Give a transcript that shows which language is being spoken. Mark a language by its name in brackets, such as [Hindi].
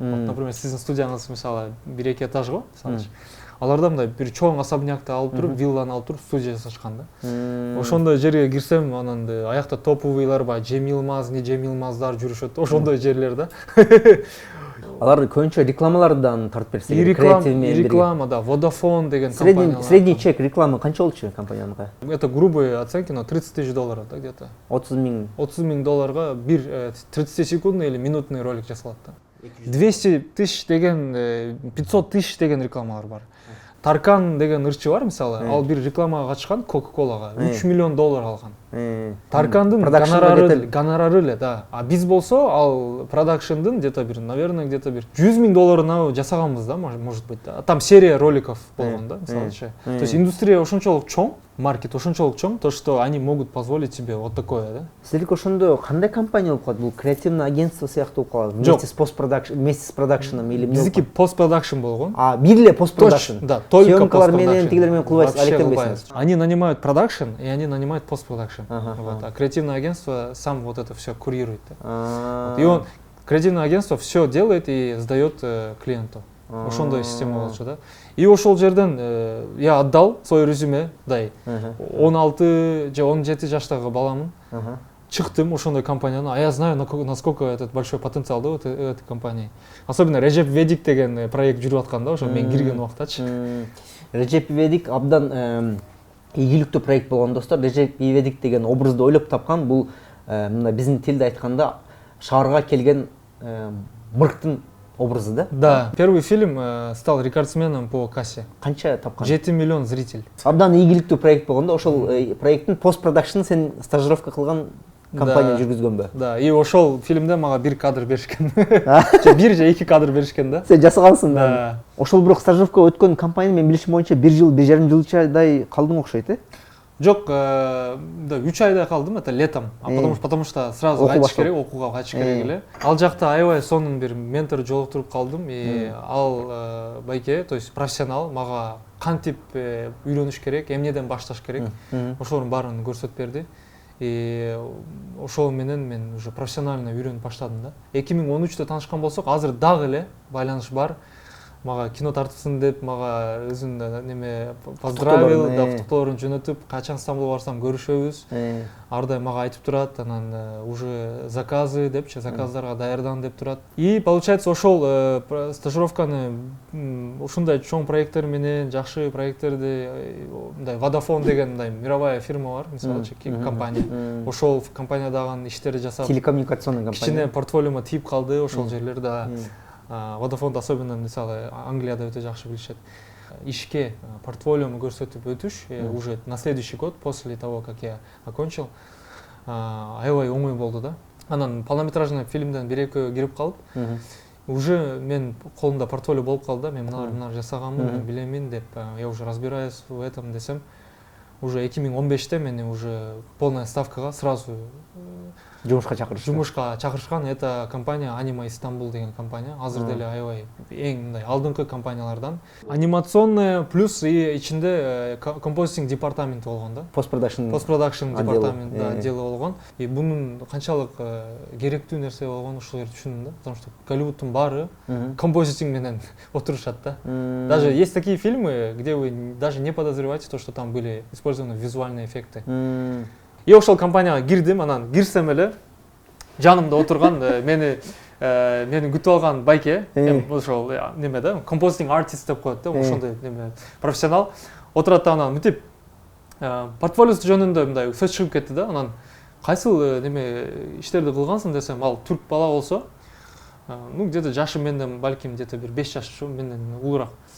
[Kyrgyz] Например, сиздин студияңыз мисалы 1-2 этаж го, мисалы. Аларда мындай бир чоң особнякты алып туруп, вилланы алып туруп студия жасашкан да. Ошондой жерге кирсем, анан аякта топовыйлар бар, Cem Yılmaz, не Cem Yılmazдар жүрүшөт, ошондой жерлер да. Алар көбүнчө рекламалардан тартып берсе керек. Реклама, да, Vodafone деген компания. Средний чек реклама канча болчу компанияныкы? [Russian] Это грубые оценки, но 30 тысяч долларов, да, где-то. [Kyrgyz] 30 000 долларга бир 30-секундный или минутный ролик жасалат да. 200 тысяч деген, 500 тысяч деген рекламалар бар. Таркан деген ырчы бар, мисалы, ал бир рекламага катышкан Coca-Cola'га 3 миллион доллар алган. Таркандын гонорары эле, да. А биз болсо ал продакшндын где-то бир, наверное, где-то бир 100 000 долларына жасаганбыз да, может быть, да. [Russian] Там серия роликов болгон да, мисалычы. То есть индустрия ошончолук чоң, маркет ошончолук чоң, то что они могут позволить себе вот такое, да. [Kyrgyz] Сиздики ошондо кандай компания болуп калат? Бул креативный агентство сыяктуу болуп калат? [Russian] Вместе с продакшном или эмне? [Kyrgyz] Биздики постпродакшн болгон. А, бир эле постпродакшн. [Russian] Да, только [Kyrgyz] съемкалар постпродакшн. менен тигилер менен кылбайсыз, алектенбейсиз. [Russian] Они нанимают продакшн и они нанимают постпродакшн. Вот, а креативное агентство сам вот это все курирует. Да. И он, креативное агентство все делает и сдает клиенту. [Kyrgyz] Ошондой система болчу да. И ошол жерден я отдал свое резюме, дай 16 же 17 жаштагы баламын. [Russian] Чыктым ошондой компанияны, а я знаю, насколько этот большой потенциал да, этой компании. [Kyrgyz] Особенно Recep İvedik деген проект жүрүп аткан да, ошо мен кирген убактачы. Recep İvedik абдан ийгиликтүү проект болгон достор. Recep İvedik деген образды ойлоп тапкан. Бул мына биздин тилде айтканда шаарга келген мырктын образы да? Да. [Russian] Первый фильм стал рекордсменом по кассе. [Kyrgyz] Канча тапкан? 7 миллион зритель. Абдан ийгиликтүү проект болгон да. Ошол проекттин постпродакшн сен стажировка кылган компания жүргүзгөнбү? Да, и ошол фильмде мага бир кадр беришкен. Бир же 2 кадр беришкен да. Сен жасагансың да. Да. Ошол бирок стажировка өткөн компания мен билишим боюнча 1 жыл, 1,5 жылчадай калдың окшойт, Жок, да, 3 айдай калдым, это летом. Потому что сразу кайтыш керек, окууга кайтыш керек эле. Ал жакта аябай сонун бир ментор жолуктуруп калдым и ал байке, то есть профессионал, мага кантип үйрөнүш керек, эмнеден башташ керек. Ошолордун баарын көрсөтүп берди. И ошол менен мен уже профессионально үйрөнүп баштадым да. 2013-тө таанышкан болсок, азыр дагы эле байланыш бар. Мага кино тартыпсың деп, мага өзүн неме поздравил, да, фотолорун жөнөтүп, качан Стамбулга барсам көрүшөбүз. Ар дайым мага айтып турат, анан уже заказы депчи, заказдарга даярдан деп турат. И получается ошол стажировканы ушундай чоң проекттер менен, жакшы проекттерди, мындай Vodafone деген мындай мировая фирма бар, мисалы компания. Ошол компаниядагы иштерди жасап, телекоммуникационный компания. Кичине портфолиомо тип калды ошол жерлерде. Vodafone особенно мисалы Англияда өтө жакшы билишет. [Russian] Ишке портфолиоmu көрсөтүп өтүш уже на следующий год после того, как я окончил, аябай оңой болду да. [Kyrgyz] Анан полнометражный фильмден 1-2 кирип калып, уже мен колумда портфолио болуп калды да, мен мына жасаганмын, билемин деп, я уже разбираюсь в этом десем, уже 2015-те мени уже полная ставкага сразу жумушка чакырышкан. Это компания Anima Istanbul деген компания. Азыр деле аябай эң мындай алдыңкы компаниялардан. Анимационная плюс и ичинде композитинг департаменти болгон да. Постпродакшн департамент отделы болгон. И бунун канчалык керектүү нерсе болгонун ушул жерде түшүндүм да. Потому что Голливудтун баары композитинг менен отурушат да. [Russian] Даже есть такие фильмы, где вы даже не подозреваете то, что там были использованы визуальные эффекты. [Kyrgyz] И ошол компанияга кирдим, анан кирсем эле жанымда отурган мени күтүп алган байке, ошол неме да, композитинг артист деп коет да, ошондой неме профессионал отурат да, анан мынтип портфолиосу жөнүндө мындай сөз чыгып кетти да, анан кайсыл неме иштерди кылгансың десем, ал түрк бала болсо, ну где-то жашы менден балким где-то бир 5 жаш менден улураак.